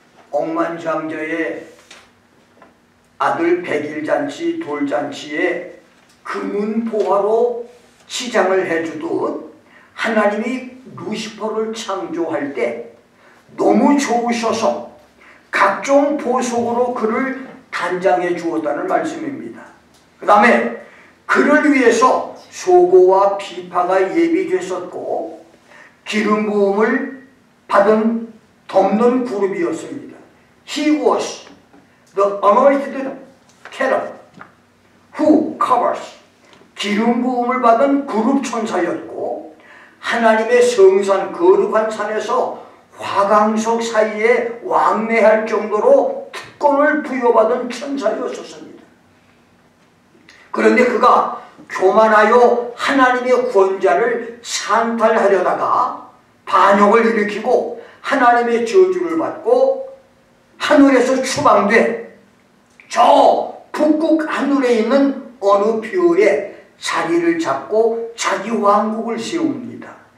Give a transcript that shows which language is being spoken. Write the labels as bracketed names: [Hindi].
[Korean] 억만장자의 아들 백일잔치, 돌잔치에 금은보화로 치장을 해주듯 하나님이 루시퍼를 창조할 때 너무 좋으셔서 각종 보석으로 그를 단장해 주었다는 말씀입니다. 그 다음에 그를 위해서 소고와 비파가 예비됐었고 기름 부음을 받은 덮는 그룹이었습니다. [English] He was the anointed cherub who covers. [Korean] 기름 부음을 받은 그룹 천사였고 하나님의 성산 거룩한 산에서 화강석 사이에 왕래할 정도로 특권을 부여받은 천사였었습니다. 그런데 그가 교만하여 하나님의 권자를 산탈하려다가 반역을 일으키고 하나님의 저주를 받고 하늘에서 추방돼 저 북극 하늘에 있는 어느 별에 자리를 잡고 자기 왕국을 세웁니다.